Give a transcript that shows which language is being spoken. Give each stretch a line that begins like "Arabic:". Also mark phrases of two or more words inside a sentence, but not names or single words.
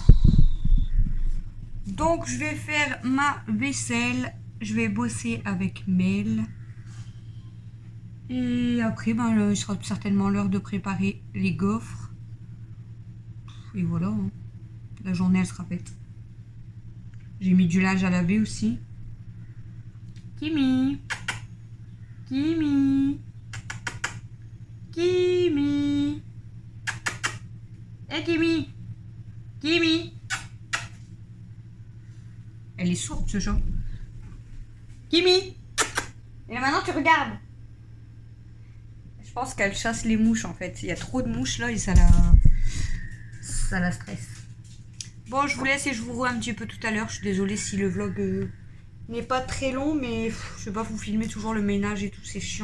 French: Donc, je vais faire ma vaisselle. Je vais bosser avec Mel. Et après, ben, il sera certainement l'heure de préparer les gaufres. Et voilà, hein. La journée, elle sera faite. J'ai mis du linge à laver aussi. Kimi. Kimi. Kimi. Hé, Kimi. Kimi. Elle est sourde, ce chat. Kimi. Et maintenant, tu regardes. Je pense qu'elle chasse les mouches en fait. Il y a trop de mouches là et ça la stresse. Bon, je vous laisse et je vous revois un petit peu tout à l'heure. Je suis désolée si le vlog n'est pas très long, mais je sais pas, vous filmez toujours le ménage et tout, c'est chiant.